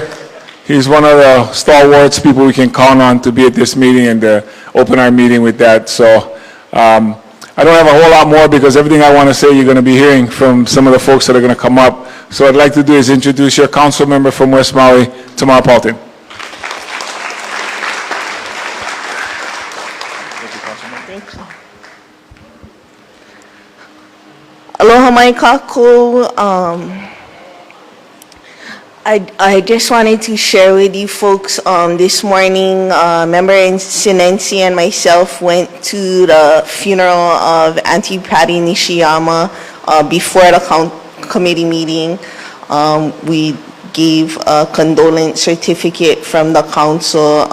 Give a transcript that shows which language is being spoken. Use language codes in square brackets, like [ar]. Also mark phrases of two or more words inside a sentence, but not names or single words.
[en] He's one of the stalwarts, people we can count on to be at this meeting and to open our meeting with that. So, I don't have a whole lot more because everything I want to say you're going to be hearing from some of the folks that are going to come up. So what I'd like to do is introduce your council member from West Maui, Tamar Paulton. [haw] Aloha mai kākou. [en] I just wanted to share with you folks this morning, Member Sinensi and myself went to the funeral of Auntie Patty Nishiyama before the committee meeting. We gave a condolence certificate from the council.